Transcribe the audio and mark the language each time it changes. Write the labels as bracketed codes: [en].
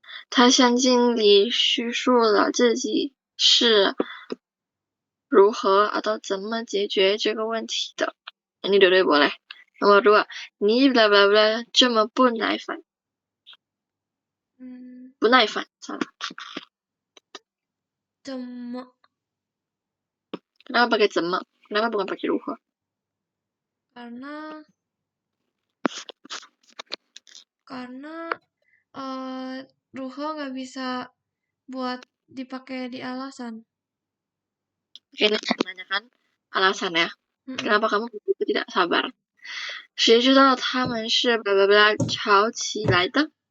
[zh] 他向经理叙述了自己是如何 atau 怎么解决这个问题的. [id] Ini dua-duanya boleh. [zh] Nomor 2, 你 bla bla bla 这么不耐烦. 不耐烦, [id] salah. [zh] 怎么? [id] Kenapa pakai 怎么? Kenapa bukan pakai 如何? Karena 如何 nggak bisa buat dipakai di alasan. Oke, ini menanyakan alasan ya. Kenapa kamu begitu tidak sabar? [zh] 谁知道他们是 bla bla bla 吵起来的?